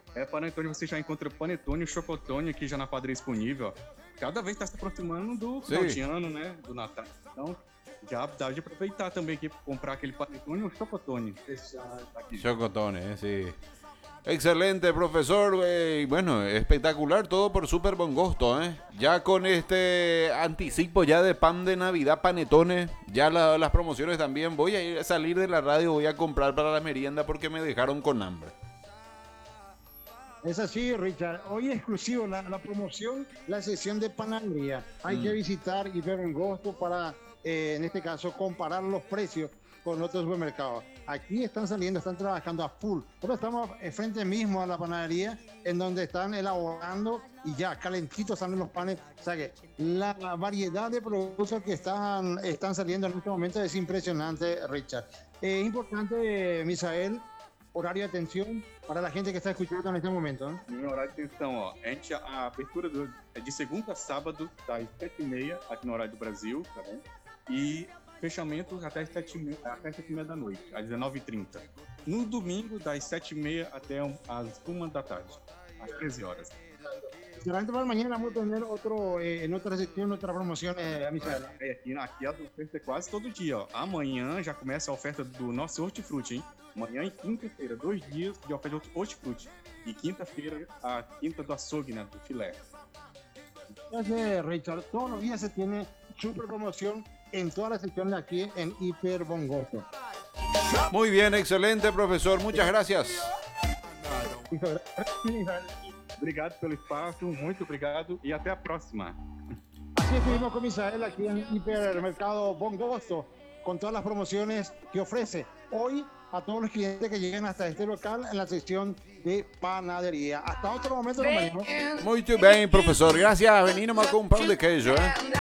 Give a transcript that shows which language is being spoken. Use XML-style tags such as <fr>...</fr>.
<pt>Panetone, você já encontra panetone e chocotone aqui já na padaria disponível, ó. Cada vez está se aproximando do final de ano, né, do Natal. Então, já dá de aproveitar também aqui para comprar aquele panetone ou chocotone.</pt> <es>Chocotone, sí. Excelente, profesor. Bueno, espectacular todo por Super Bom Gosto, ¿eh? Ya con este anticipo ya de pan de Navidad, panetones, ya las promociones también. Voy a ir a salir de la radio, voy a comprar para la merienda porque me dejaron con hambre. Es así, Richard. Hoy es exclusivo la promoción, la sesión de panadería. Hay que visitar y ver Bom Gosto para, en este caso, comparar los precios con otros supermercados. Aquí están saliendo, están trabajando a full. Pero estamos frente mismo a la panadería en donde están elaborando y ya calentitos salen los panes. O sea que la variedad de productos que están saliendo en este momento es impresionante, Richard. Es importante, Misael, horario de atención para la gente que está escuchando en este momento, ¿no? Mi horario de atención,</es> <pt>a apertura de segunda a sábado, das 7:30,</pt> <es>aquí en horario de Brasil, ¿está bien?</es> <pt>Y fechamento até 7:30 da noite, às 19:30. No domingo, das 7:30 até as 1 da tarde, às 13 horas. Durante a manhã, vamos ter outra sessão, outra promoção, Michela. Aqui a oferta é quase todo dia. Ó. Amanhã já começa a oferta do nosso hortifruti, hein? Amanhã e quinta-feira, dois dias de oferta de hortifruti. E quinta-feira, a quinta do açougue, né? Do filé.</pt> <es>Gracias, Richard. Todos los días se tiene super promoción en todas las secciones aquí en Hiper Bom Gosto. Muy bien, excelente, profesor. Muchas gracias.</es> <pt>Obrigado pelo espaço, muito obrigado y até a próxima.</pt> <es>Así estuvimos con Misael aquí en Hipermercado Bom Gosto, con todas las promociones que ofrece hoy a todos los clientes que lleguen hasta este local en la sección de panadería. Hasta otro momento, lo mismo. Muy bien, profesor. Gracias. Venimos con un pan de queso, ¿eh?</es>